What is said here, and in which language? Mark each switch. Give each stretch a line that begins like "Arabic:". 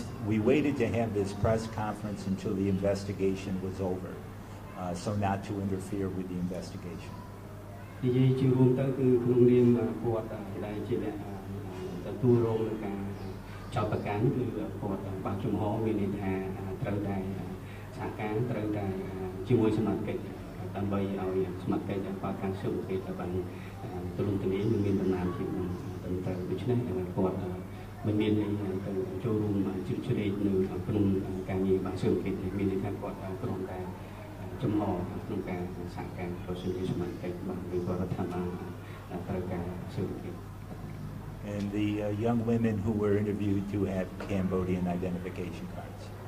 English: We waited to have this press conference until the investigation was over, so not to interfere with the investigation.
Khmer: និយាយជារួមទៅគឺក្នុងនាមគាត់ដែលជាអ្នកទទួលរងនឹងការ ចោតប្រកាន់គឺគាត់បើកជំហរមានន័យថាត្រូវតែសហការត្រូវតែជាមួយសមាជិកដើម្បីឲ្យសមាជិកបើកការស៊ើបអង្កេតឲ្យបានទូលំទូលាយនិងមានដំណើរភាពត្រឹមត្រូវដូច្នេះគាត់មិនមានទៅចូលរួមជិះជ្រែកនៅក្នុងការងារបានស៊ើបអង្កេតមានន័យថាគាត់គ្រាន់តែចំហក្នុងការសហការប្រសិទ្ធភាពសមាជិកបានឬក៏រដ្ឋាភិបាលត្រូវការស៊ើបអង្កេត
English: And the young women who were interviewed to have Cambodian identification cards.